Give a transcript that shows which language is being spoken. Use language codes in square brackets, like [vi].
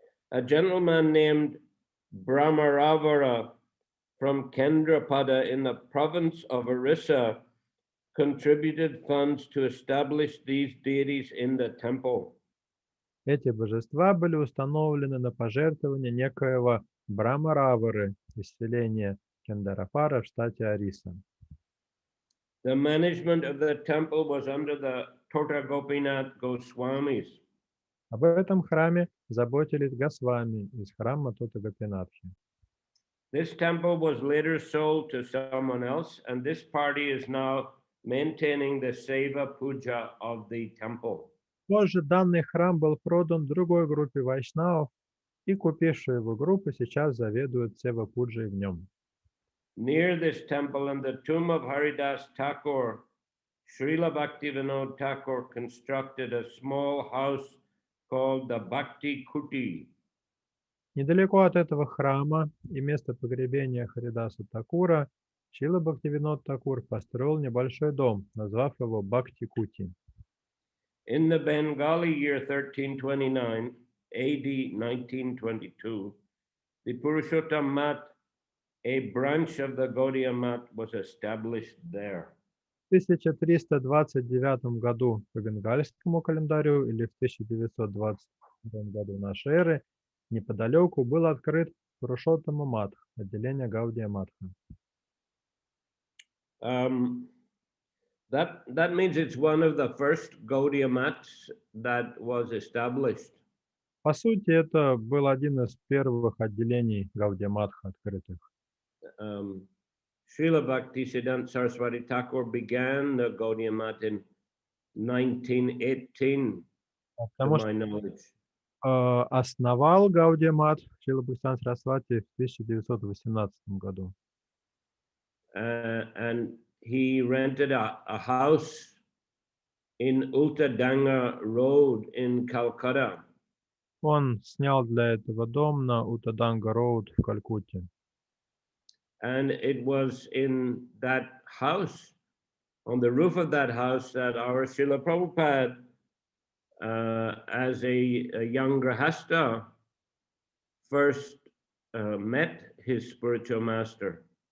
[en] A gentleman named Brahmaravara from Kendrapada in the province of Orissa contributed funds to establish these deities in the temple. [ru] Эти божества были установлены на пожертвование некоего Брахмаравары из селения Кендарапара в штате Ориса. [en] The management of the temple was under the Tota Gopinath Goswamis. [ru] Об этом храме заботились Госвами из храма Тота Гопинатхи. [en] This temple was later sold to someone else, and this party is now maintaining the Seva Puja of the temple. [ru] Позже данный храм был продан другой группе вайшнавов, и купившая его группа сейчас заведует сева-пуджей в нем. [en] Near this temple and the tomb of Haridas Thakur, Srila Bhaktivinoda Thakur constructed a small house called the Bhakti Kuti. [ru] Недалеко от этого храма и места погребения Харидаса Такура Шрила Бхактивинод Такур построил небольшой дом, назвав его Бхакти-Кути. [en] In the Bengali year 1329, AD 1922, the Purushottam Mat, a branch of the Gaudiya Mat, was established there. [ru] В 1329 году по бенгальскому календарю или в 1922 году нашей эры неподалеку был открыт Пурушоттама Матх, отделение Гаудия Матха. [en] That means it's one of the first Gaudiya Mats that was established. [ru] По сути, это был один из первых отделений Гаудия Матха открытых. [en] Srila Bhaktisiddhanta Saraswati Thakur began the Gaudiya Mat in 1918, to my knowledge. [ru] Основал Гаудия Мат Шрила Бхактисиданта Сарасвати в 1918 году. [en] And he rented a house in Uttadanga Road in Calcutta. [ru] Он снял для этого дом на Уттаданга Роуд в Калькутте. [en] And it was in that house, on the roof of that house, that our Srila Prabhupada, as a young Grahasta, first met his spiritual master.